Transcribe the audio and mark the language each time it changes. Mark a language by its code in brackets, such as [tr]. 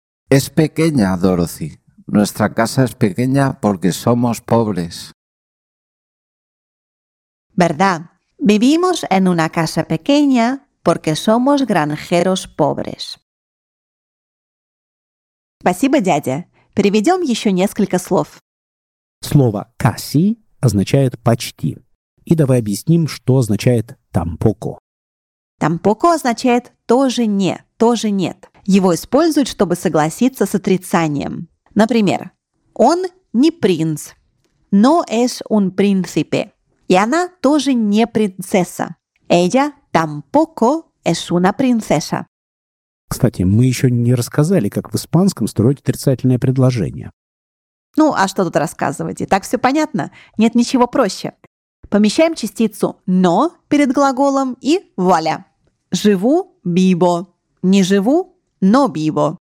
[es] Es pequeña, Dorothy. Nuestra casa es pequeña porque somos pobres. ¿Verdad? Vivimos en una casa pequeña porque somos granjeros pobres. [ru] Спасибо, дядя. Переведем еще несколько слов. Слово «casi» означает «почти». И давай объясним, что означает «tampoco». «Tampoco» означает «тоже не», «тоже нет». Его используют, чтобы согласиться с отрицанием. Например, «он не принц», [es] «no es un príncipe». [ru] И она тоже не принцесса. [es] Ella tampoco es una princesa. [ru] Кстати, мы еще не рассказали, как в испанском строить отрицательное предложение. Ну, а что тут рассказывать? И так все понятно? Нет ничего проще. Помещаем частицу «но» перед глаголом и «вуаля». Живу – vivo. Не живу – но vivo.